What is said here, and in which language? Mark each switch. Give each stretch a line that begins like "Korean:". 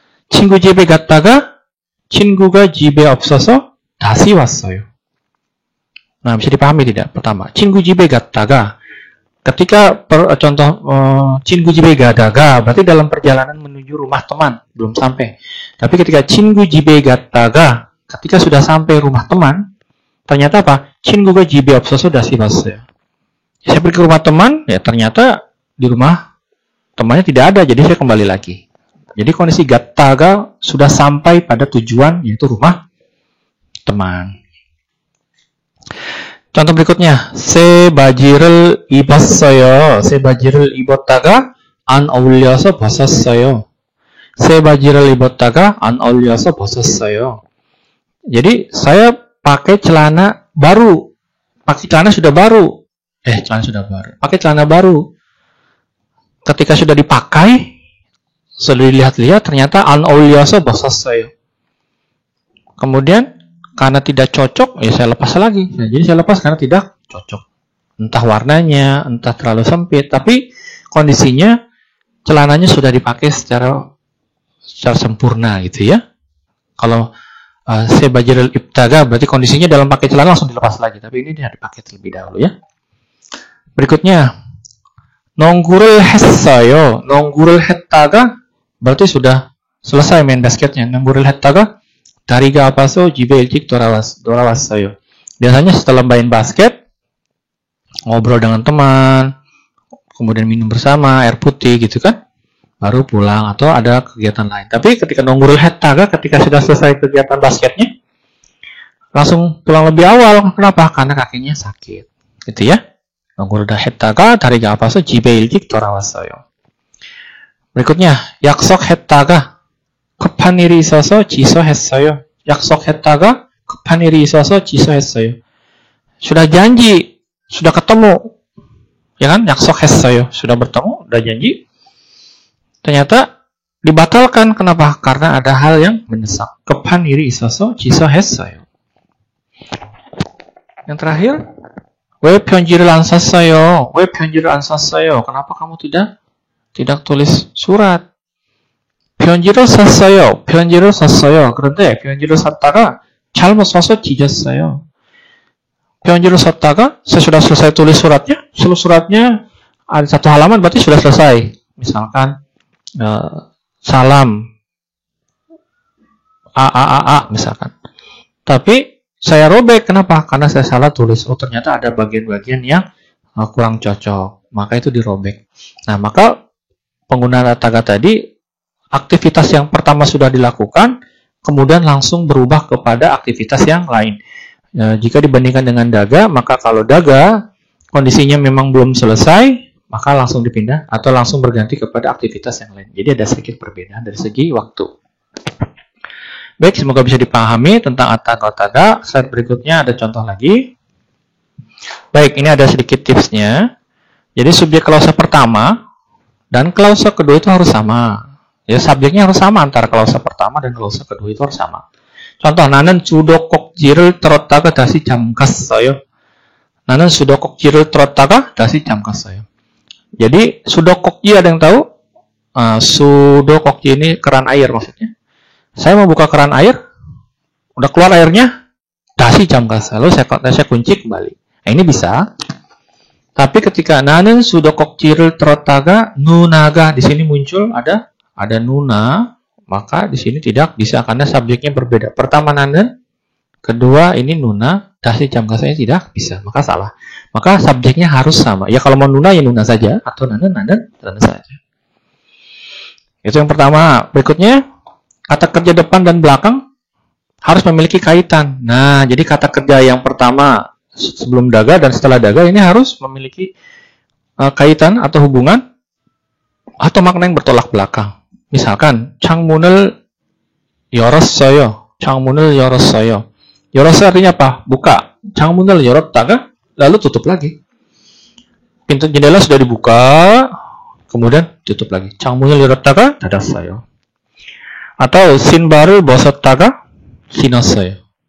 Korean: 친구 집에 갔다가 친구가 집에 없어서 다시 왔어요.
Indonesian: Nah, bisa dipahami tidak? Pertama,
Korean: 친구 집에 갔다가,
Indonesian: ketika contoh
Korean: 친구 집에 가다가
Indonesian: berarti dalam perjalanan menuju rumah teman, belum sampai. Tapi ketika
Korean: 친구 집에 갔다가,
Indonesian: ketika sudah sampai rumah teman, ternyata apa?
Korean: 친구가 집에 없어서 다시 왔어요.
Indonesian: Saya pergi ke rumah teman, ya ternyata di rumah temannya tidak ada, jadi saya kembali lagi. Jadi kondisi
Korean: 갔다가
Indonesian: sudah sampai pada tujuan, yaitu rumah teman. Contoh berikutnya,
Korean: 새 바지를 입었어요. 새 바지를 입었다가 안 어울려서 벗었어요. 새 바지를 입었다가 안 어울려서 벗었어요.
Indonesian: Jadi saya pakai celana baru. Celana sudah baru. Pakai celana baru. Ketika sudah dipakai, sudah dilihat-lihat, ternyata
Korean: 안 어울려서 벗었어요.
Indonesian: Kemudian karena tidak cocok, ya saya lepas lagi. Nah, jadi saya lepas karena tidak cocok. Entah warnanya, entah terlalu sempit, tapi kondisinya celananya sudah dipakai secara sempurna gitu ya. Kalau
Korean: 새 바지를 입다가
Indonesian: berarti kondisinya dalam pakai celana langsung dilepas lagi, tapi ini dia dipakai terlebih dahulu ya. Berikutnya,
Korean: 농구를 했어요. 농구를 했다가
Indonesian: berarti sudah selesai main basketnya.
Korean: 농구를 했다가 다리가 아파서 집에 일찍 돌아왔어요.
Indonesian: Biasanya setelah main basket, ngobrol dengan teman, kemudian minum bersama, air putih gitu kan. baru pulang atau ada kegiatan lain. Tapi ketika nonggurul hetaga, ketika sudah selesai kegiatan basketnya, langsung pulang lebih awal. Kenapa? Karena kakinya sakit. Gitu ya.
Korean: Nonggurul hetaga tariga apa so jibe ilgik 돌아왔어요.
Indonesian: berikutnya,
Korean: 약속 했다가 급한 일이 있어서 취소했어요. 약속했다가 급한 일이 있어서 취소했어요.
Indonesian: Sudah janji, sudah ketemu, ya kan?
Korean: 약속했어요.
Indonesian: Sudah bertemu, sudah janji. Ternyata dibatalkan. Kenapa? Karena ada hal yang mendesak.
Korean: 급한 일이 있어서 취소했어요.
Indonesian: Yang terakhir,
Korean: 왜 편지를 안 썼어요? 왜 편지를 안 썼어요?
Indonesian: Kenapa kamu tidak tulis surat?
Korean: 편지를 썼어요. 편지를 썼어요. 그런데 편지를 썼다가 잘못 써서 찢었어요. 편지를 썼다가
Indonesian: saya sudah selesai tulis suratnya. Suratnya ada satu halaman berarti sudah selesai. Misalkan salam a misalkan. Tapi saya robek. Kenapa? Karena saya salah tulis. Oh, ternyata ada bagian-bagian yang kurang cocok. Maka itu dirobek. Nah, maka penggunaan taga tadi, aktivitas yang pertama sudah dilakukan, kemudian langsung berubah kepada aktivitas yang lain. Jika dibandingkan dengan daga, maka kalau daga kondisinya memang belum selesai, maka langsung dipindah atau langsung berganti kepada aktivitas yang lain. Jadi ada sedikit perbedaan dari segi waktu. Baik, semoga bisa dipahami tentang taga. Slide berikutnya ada contoh lagi. Baik, ini ada sedikit tipsnya. Jadi subjek klausa pertama dan klausa kedua itu harus sama. Ya, subjeknya harus sama antara klausa pertama dan klausa kedua itu harus sama. Contoh,
Korean: 나는 수도꼭지를 들었다가 다시 잠갔어요. 나는 수도꼭지를 들었다가 다시 잠갔어요.
Indonesian: Jadi,
Korean: 수도꼭지
Indonesian: ada yang tahu? 수도꼭지 ini keran air maksudnya. Saya mau buka keran air, udah keluar airnya,
Korean: 다시 잠갔어요.
Indonesian: Lalu saya kunci kembali. Nah, ini bisa. Tapi ketika
Korean: 나는 수도꼭지를 들었다가 누나가
Indonesian: di sini muncul ada nuna, maka di sini tidak bisa karena subjeknya berbeda. Pertama nanen, kedua ini nuna, dashi jamgasanya tidak bisa, maka salah. Maka subjeknya harus sama. Ya kalau mau nuna ya nuna saja, atau nanen saja. Itu yang pertama. Berikutnya, kata kerja depan dan belakang harus memiliki kaitan. Nah, jadi kata kerja yang pertama sebelum daga dan setelah daga ini harus memiliki kaitan atau hubungan atau makna yang bertolak belakang. Misalkan
Korean: 창문을 열었어요. 창문을 열었어요. 열었어요
Indonesian: artinya apa? Buka.
Korean: 창문을 열었다가
Indonesian: lalu tutup lagi. Pintu jendela sudah dibuka, kemudian tutup lagi.
Korean: 창문을 열었다가 닫았어요.
Indonesian: Atau
Korean: 신발을 벗었다가 신었어요.